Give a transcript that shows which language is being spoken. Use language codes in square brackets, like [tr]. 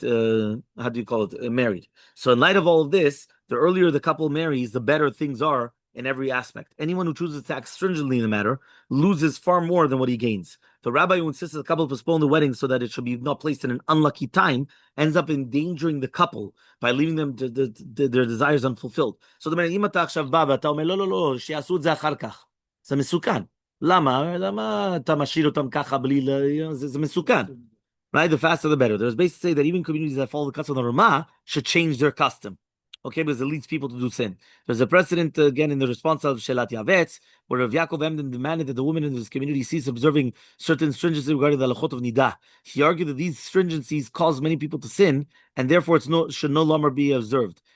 [en] How do you call it? Married. So in light of all of this, the earlier the couple marries, the better things are in every aspect. Anyone who chooses to act stringently in the matter loses far more than what he gains. The rabbi who insists the couple postpone the wedding so that it should be not placed in an unlucky time ends up endangering the couple by leaving them their desires unfulfilled. So the man, [he] אם אתה עכשיו בא ואתה אומר, לא, לא, לא, שיעשו את זה אחר כך. זה מסוכן. למה אתה משאיר אותם ככה בלי, זה מסוכן. [en] Right? The faster the better. There's basically say that even communities that follow the custom of the Ramah should change their custom. Okay, because it leads people to do sin. There's a precedent again in the response of Shelat Yavetz, where Rav Yaakov Emden demanded that the woman in this community cease observing certain stringencies regarding the halachot of nidah. He argued that these stringencies cause many people to sin, and therefore should no longer be observed.